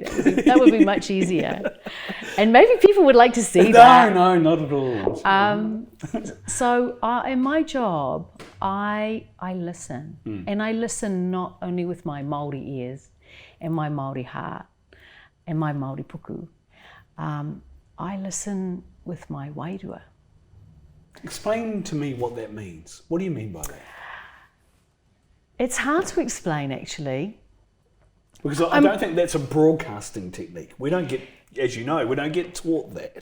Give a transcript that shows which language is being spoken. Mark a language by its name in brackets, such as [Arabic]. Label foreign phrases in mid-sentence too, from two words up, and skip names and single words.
[English] That would be much easier. And maybe people would like to see that. No, not at all. So in my job, I listen. And I listen not only with my Māori ears and my Māori heart and my Māori puku. I listen with my wairua. Explain to me what that means. What do you mean by that? It's hard to explain, actually. Because I don't think that's a broadcasting technique. We don't get, as you know, we don't get taught that.